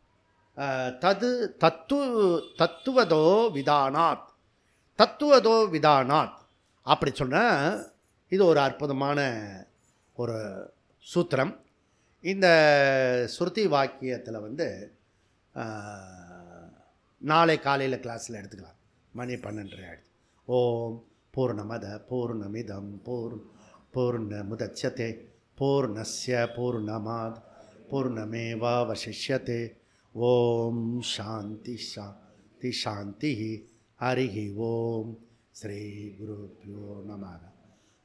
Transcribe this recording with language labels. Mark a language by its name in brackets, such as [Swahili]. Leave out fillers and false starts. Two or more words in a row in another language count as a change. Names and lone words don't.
[Sanskrit] तत्त्वतो विधानात्, तत्त्वतो विधानात् [Tamil] அப்படி சொன்னால் இது ஒரு அற்புதமான ஒரு சூத்திரம். இந்த ஸ்ருதி வாக்கியத்தில் வந்து நாளை காலையில் கிளாஸில் எடுத்துக்கலாம். மணி 12 ஆகிடுச்சு. [Sanskrit] ओम् पूर्णमदः पूर्णमिदं पूर्णमुदच्यते पूर्णस्य पूर्णमादाय पूर्णमेवावशिष्यते. ओम् शान्तिः शान्तिः शान्तिः. हरिः ओम्. श्री गुरुभ्यो नमः.